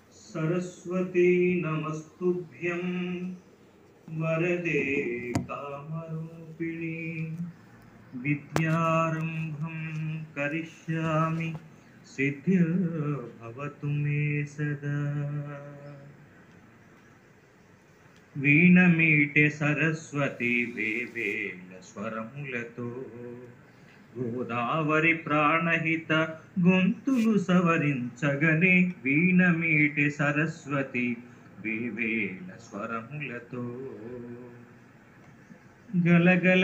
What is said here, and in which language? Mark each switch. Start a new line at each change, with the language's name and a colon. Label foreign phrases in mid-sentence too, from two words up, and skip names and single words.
Sanskrit: सरस्वती नमस्तुभ्यं वरदे कामरूपिणी विद्यारंभं करिष्यामि सिद्धिर्भवतु मे सदा।
Telugu: వీణమీటే సరస్వతి వేవేల స్వరములతో గోదావరి ప్రాణహిత గొంతులు సవరించగనే వీణమీటే సరస్వతి వేవేల స్వరములతో గలగల